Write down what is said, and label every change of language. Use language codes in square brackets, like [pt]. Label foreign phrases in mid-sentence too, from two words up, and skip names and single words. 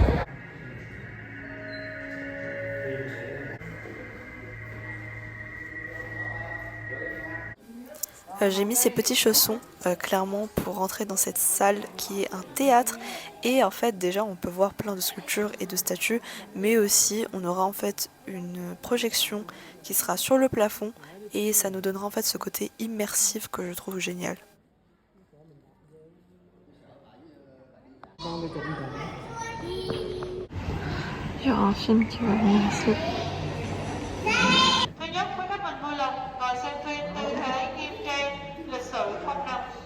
[fr] J'ai mis ces petits chaussons clairement pour rentrer dans cette salle qui est un théâtre et en fait déjà on peut voir plein de sculptures et de statues mais aussi on aura en fait une projection qui sera sur le plafond et ça nous donnera en fait ce côté immersif que je trouve génial. Il y aura un film qui va venir ici. [vi] Thứ nhất, quý khách mình vui lòng ngồi xem phim tư thế nghiêm trang, lịch sự không nằm.